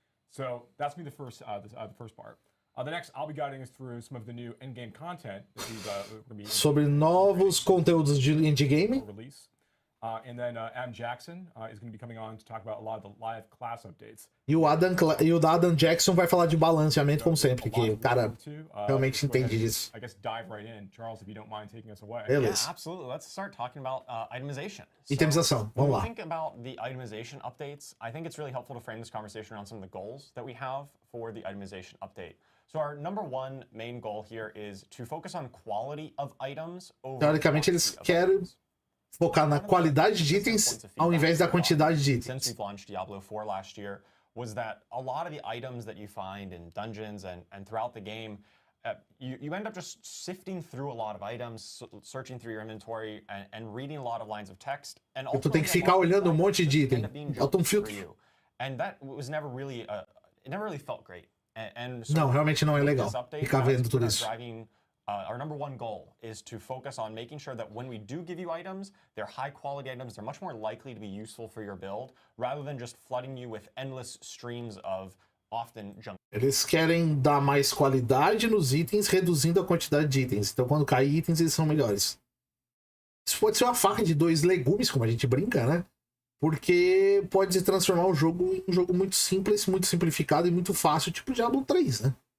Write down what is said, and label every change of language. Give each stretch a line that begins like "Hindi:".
English: So that's me the first part. The next, I'll be guiding us through some of the new endgame content that we've
Portuguese: sobre novos conteúdos de endgame.
English: And then Adam Jackson is going to be coming on to talk about a lot of the live class updates.
Portuguese: E o Adam Jackson vai falar de balanceamento como sempre, que o cara realmente entende disso.
English: I guess dive right in, Charles, if you don't mind taking us away.
Portuguese: Beleza.
English: Yeah, absolutely. Let's start talking about itemization.
Portuguese: Itemização. Vamos lá.
English: When we think about the itemization updates, I think it's really helpful to frame this conversation around some of the goals that we have for the itemization update. So our number one main goal here is to focus on quality of items over
Portuguese: Teoricamente eles querem focar na qualidade de itens ao invés da quantidade de itens.
English: Since we've launched Diablo 4 last year, was that a lot of the items that you find in dungeons and throughout the game, you end up just sifting through a lot of items, searching through your inventory and reading a lot of lines of text. And
Portuguese: tu tem que ficar olhando monte de item. Bota filtro.
English: And that was never really, it never really felt great. And so
Portuguese: não, realmente não é legal ficar vendo tudo isso.
English: Our number one goal is to focus on making sure that when we do give you items, they're high quality items, they're much more likely to be useful for your build, rather than just flooding you with endless streams of often junk.
Portuguese: Eles querem dar mais qualidade nos itens, reduzindo a quantidade de itens. Então quando cair itens, eles são melhores. Isso pode ser uma faca de dois legumes, como a gente brinca, né? Porque pode se transformar o jogo em um jogo muito simples, muito simplificado e muito fácil, tipo Diablo 3, né?